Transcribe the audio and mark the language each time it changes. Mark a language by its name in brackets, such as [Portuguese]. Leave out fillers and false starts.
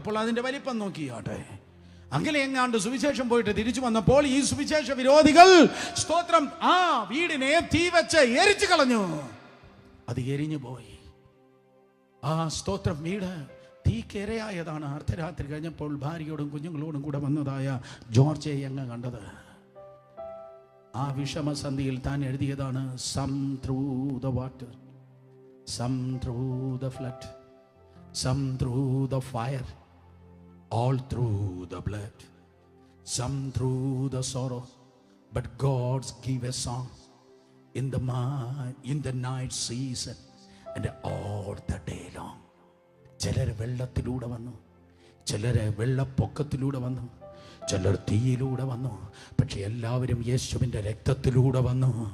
[Malayalam] അപ്പോൾ അതിന്റെ വലിപ്പം നോക്കിയാട്ടെ. അങ്ങനെ എങ്ങാണ്ട് സുവിശേഷം പോയിട്ട് തിരിച്ചു വന്നപ്പോൾ ഈ സുവിശേഷ വിരോധികൾ സ്തോത്രം ആ വീടിനെ തീ വെച്ച് എരിച്ചു കളഞ്ഞു. അത് എരിഞ്ഞു പോയി. ആ സ്തോത്രം വീട് തീക്കിരയായതാണ്. അർദ്ധരാത്രി കഴിഞ്ഞപ്പോൾ ഭാര്യയോടും കുഞ്ഞുങ്ങളോടും കൂടെ വന്നതായ ജോർജ് എങ്ങ കണ്ടത്. ആ വിഷമസന്ധിയിൽ താൻ എഴുതിയതാണ്, [English] Some through the water, some through the flood, some through the fire, all through the blood, some through the sorrow, but God's give a song in the night season and all the day long. [Malayalam] ചിലർ വെള്ളത്തിലൂടെ വന്നു, ചിലർ വെള്ളപ്പൊക്കത്തിലൂടെ വന്നു, ചിലർ തീയിലൂടെ വന്നു, പക്ഷെ എല്ലാവരും യേശുവിൻ്റെ രക്തത്തിലൂടെ വന്നു.